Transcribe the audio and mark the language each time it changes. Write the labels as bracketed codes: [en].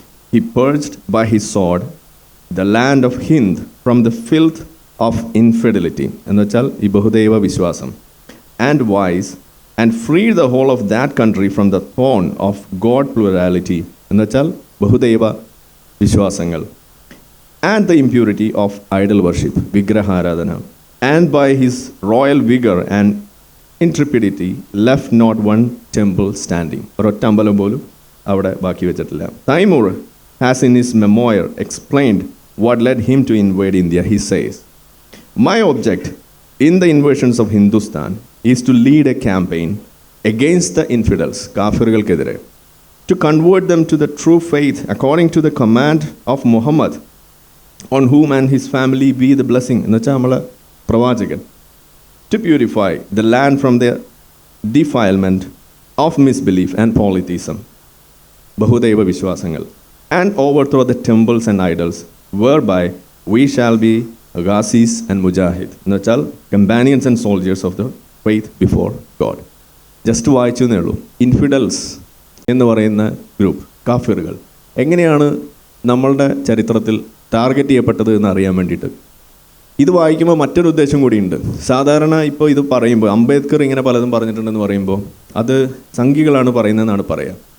[en] He purged by his sword the land of Hind from the filth of infidelity, [ml] എന്നുവെച്ചാൽ ഈ ബഹുദൈവ വിശ്വാസം, [en] and wise, and freed the whole of that country from the thorn of God plurality, [ml] എന്നുവെച്ചാൽ ബഹുദൈവ വിശ്വാസങ്ങൾ, [en] and the impurity of idol worship, [ml] വിഗ്രഹാരാധന, [en] and by his royal vigor and intrepidity left not one temple standing. [ml] ഒരൊറ്റ അമ്പലം പോലും അവിടെ ബാക്കി വെച്ചിട്ടില്ല. [en] Taimur has in his memoir explained what led him to invade India. He says, my object in the invasions of Hindustan is to lead a campaign against the infidels, [ml] കാഫിറുകൾക്കെതിരെ, [en] to convert them to the true faith according to the command of Muhammad, on whom and his family be the blessing, [ml] എന്നുവെച്ചാൽ നമ്മളെ പ്രവാചകൻ, [en] to purify the land from the defilement of misbelief and polytheism, [ml] ബഹുദൈവ വിശ്വാസങ്ങൾ, [en] and overthrow the temples and idols, whereby we shall be Ghazis and Mujahid, എന്നുവെച്ചാൽ companions and soldiers of the faith before God. [ml] Just വായിച്ചു എന്നേ ഉള്ളൂ. Infidels എന്ന് പറയുന്ന group, കാഫിറുകൾ, എങ്ങനെയാണ് നമ്മളുടെ ചരിത്രത്തിൽ ടാർഗറ്റ് ചെയ്യപ്പെട്ടത് എന്ന് അറിയാൻ വേണ്ടിയിട്ട്. ഇത് വായിക്കുമ്പോൾ മറ്റൊരു ഉദ്ദേശം കൂടിയുണ്ട്. സാധാരണ ഇപ്പോൾ ഇത് പറയുമ്പോൾ അംബേദ്കർ ഇങ്ങനെ പലതും പറഞ്ഞിട്ടുണ്ടെന്ന് പറയുമ്പോൾ അത് സംഘികളാണ് പറയുന്നതെന്നാണ് പറയുക.